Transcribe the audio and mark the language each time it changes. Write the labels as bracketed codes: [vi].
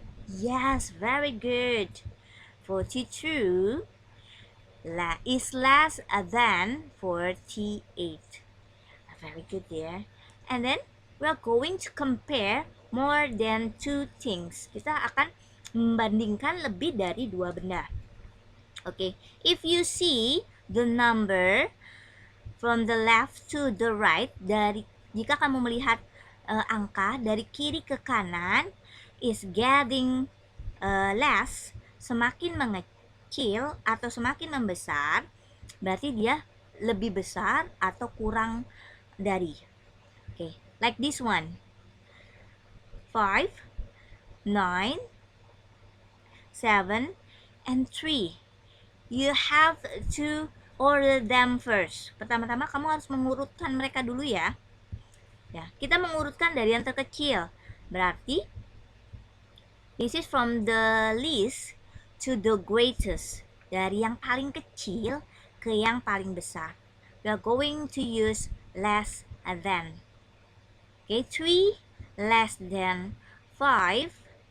[en] Yes, very good. 42 is less than 48. Very good there. And then we are going to compare more than two things. [id] Kita akan membandingkan lebih dari dua benda. [en] Okay, if you see the number from the left to the right, [id] jika kamu melihat angka dari kiri ke kanan [en] is getting less, [id] semakin mengecil atau semakin membesar, berarti dia lebih besar atau kurang dari. [en] Okay, like this one. 5, 9, 7, and 3. You have to order them first. [id] Pertama-tama kamu harus mengurutkan mereka dulu ya. Ya, kita mengurutkan dari yang terkecil. Berarti [en] this is from the least to the greatest. [id] Dari yang paling kecil ke yang paling besar. [en] We are going to use less than. Okay, 3 less than 5.